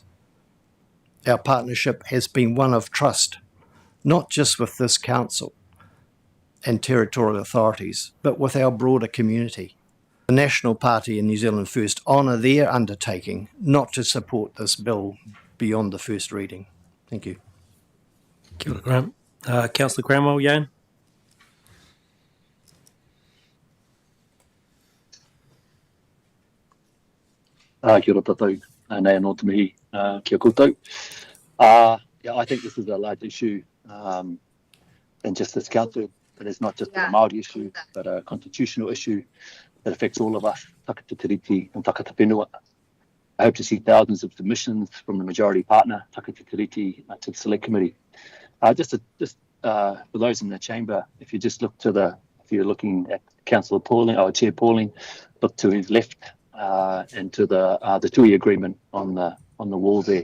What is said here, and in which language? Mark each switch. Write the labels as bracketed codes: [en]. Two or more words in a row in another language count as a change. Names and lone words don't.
[en] Our partnership has been one of trust, not just with this council and territorial authorities, but with our broader community. The National Party and New Zealand First honour their undertaking not to support this bill beyond the first reading. Thank you. [mi] Kia ora, Graham. [en] Councillor Cranwell, Jan? [mi] Kia ora tātou, nei anō te mihi, kia koutou. [en] Yeah, I think this is a large issue in just this council. It is not just a Māori issue, but a constitutional issue that affects all of us, [mi] takata tiriti and takata whenua. [en] I hope to see thousands of submissions from the majority partner, [mi] takata tiriti, [en] to the Select Committee. Just for those in the chamber, if you just look to if you're looking at Councillor Pauling, or Chair Pauling, look to his left and to the TUI agreement on the wall there.